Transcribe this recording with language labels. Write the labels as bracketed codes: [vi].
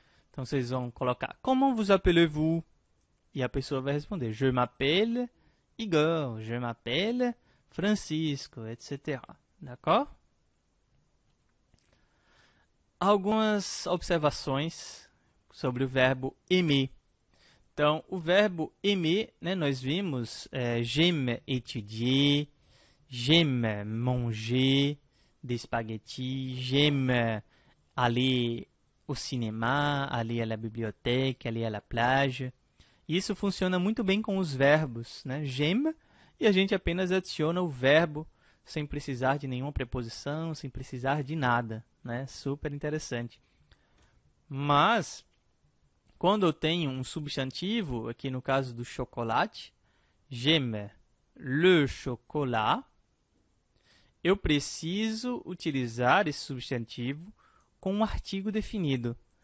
[pt] Então, vocês vão colocar [fr] comment vous appelez-vous? [pt] E a pessoa vai responder [fr] je m'appelle Igor, je m'appelle Francisco, etc. D'accord? [pt] Algumas observações sobre o verbo aimer. Então, o verbo aimer, né, nós vimos [fr] j'aime étudier, j'aime manger des spaghettis, j'aime aller au cinéma, aller à la bibliothèque, aller à la plage. [pt] Isso funciona muito bem com os verbos, né? J'aime, e a gente apenas adiciona o verbo sem precisar de nenhuma preposição, sem precisar de nada, né? Super interessante. Mas, quando eu tenho um substantivo, aqui no caso do chocolate, [fr] j'aime le chocolat, [pt] eu preciso utilizar esse substantivo com um artigo definido.